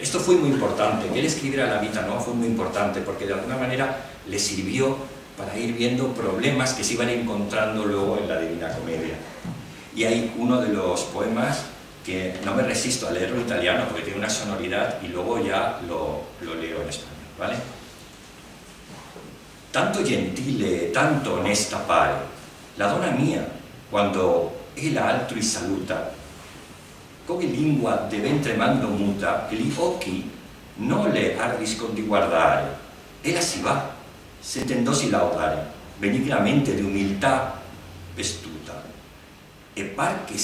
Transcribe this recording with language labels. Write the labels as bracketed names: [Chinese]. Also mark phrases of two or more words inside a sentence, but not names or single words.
[Spanish] Esto fue muy importante, que él escribiera la Vita Nuova fue muy importante, porque de alguna manera le sirvió para ir viendo problemas que se iban encontrando luego en la Divina Comedia. Y hay uno de los poemas que no me resisto a leerlo en italiano porque tiene una sonoridad y luego ya lo leo en español, ¿vale? [Italian] Tanto gentile, tanto onesta pare, la donna mia, quando ella altri saluta, come lingua de ben tremando muta, e gli occhi non le ardiscono di guardare, ella si va, sentendosi laudare, benignamente di umiltà vestuta, e par che